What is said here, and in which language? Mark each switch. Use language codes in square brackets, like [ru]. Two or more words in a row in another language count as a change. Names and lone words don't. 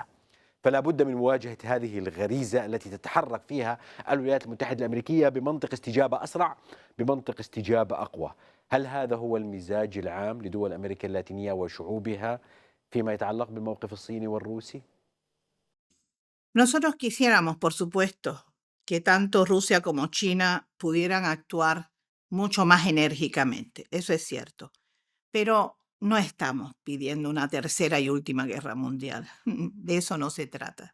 [ar] فلا بد من مواجهة هذه الغريزة التي تتحرك فيها الولايات المتحدة الأمريكية بمنطق استجابة أسرع، بمنطق استجابة أقوى. هل هذا هو المزاج العام لدول أمريكا اللاتينية وشعوبها فيما يتعلق بالموقف الصيني والروسي؟ [es] Nosotros quisiéramos, por supuesto, que tanto Rusia como China pudieran actuar mucho más enérgicamente, eso es cierto, pero no estamos pidiendo una tercera y última guerra mundial, de eso no se trata.